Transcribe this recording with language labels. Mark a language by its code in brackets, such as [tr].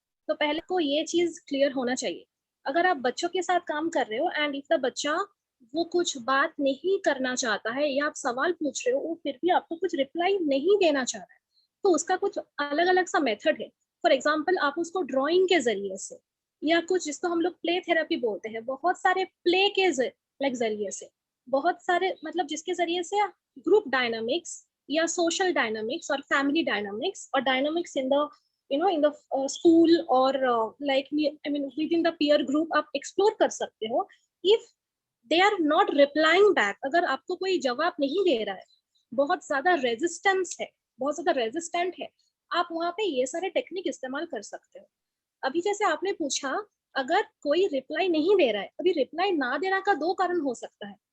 [hi] तो पहले को ये चीज क्लियर होना चाहिए। अगर आप बच्चों के साथ काम कर रहे हो एंड इफ द बच्चा वो कुछ बात नहीं करना चाहता है, या आप सवाल पूछ रहे हो वो फिर भी आपको कुछ रिप्लाई नहीं देना चाह रहा है, तो उसका कुछ अलग अलग सा मेथड है। फॉर एग्जाम्पल, आप उसको ड्रॉइंग के जरिए से, या कुछ जिसको हम लोग प्ले थेरेपी बोलते हैं, बहुत सारे प्ले के जरिए से, बहुत सारे मतलब जिसके जरिए से ग्रुप डायनामिक्स [en] या social dynamics or family dynamics or dynamics in the in the school or like I mean within the peer group [hi] आप explore कर सकते हो. [en] If they are not replying back, [hi] अगर आपको कोई जवाब नहीं दे रहा है, बहुत ज्यादा रेजिस्टेंस है, बहुत ज्यादा रेजिस्टेंट है, आप वहाँ पे ये सारे टेक्निक इस्तेमाल कर सकते हो. अभी जैसे आपने पूछा, अगर कोई रिप्लाई नहीं दे रहा है, अभी रिप्लाई ना देना का दो कारण हो सकता है.